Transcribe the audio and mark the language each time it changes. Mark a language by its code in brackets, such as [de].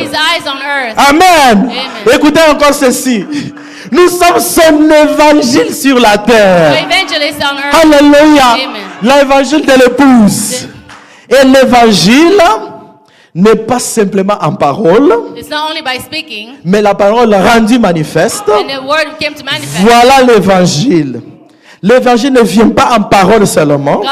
[en] his eyes on earth. [fr] Amen. Amen. Écoutez encore ceci. Nous sommes son évangile sur la [en] We're [fr] terre. [en] evangelists on earth. [fr] Alléluia. Amen. L'évangile de l'épouse. Et l'évangile n'est pas simplement en parole, [en] It's not only by speaking, [fr] mais la parole rendue manifeste. [en] and the word came to manifest. [fr] Voilà l'évangile. L'évangile ne vient pas en parole seulement,